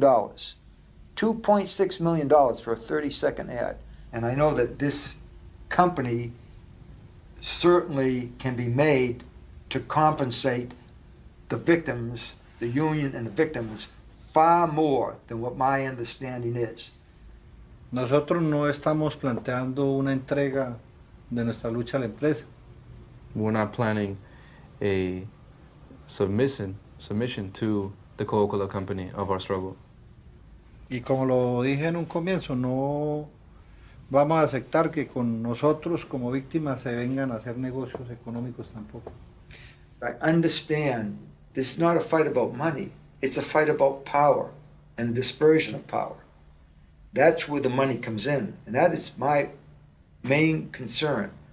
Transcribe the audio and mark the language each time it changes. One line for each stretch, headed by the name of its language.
English: $2.6 million for a 30-second ad. And I know that this company certainly can be made to compensate the victims, the union and the victims, far more than what my understanding is.
Spanish: Nosotros no estamos planteando una entrega de nuestra lucha a la empresa.
English: We're not planning a submission to the Coca Cola Company of our struggle.
Spanish: Y como lo dije en un comienzo, no vamos a aceptar que con nosotros como víctimas se vengan a hacer negocios económicos tampoco.
English: I understand this is not a fight about money, it's a fight about power and dispersion of power. That's where the money comes in, and that is my main concern.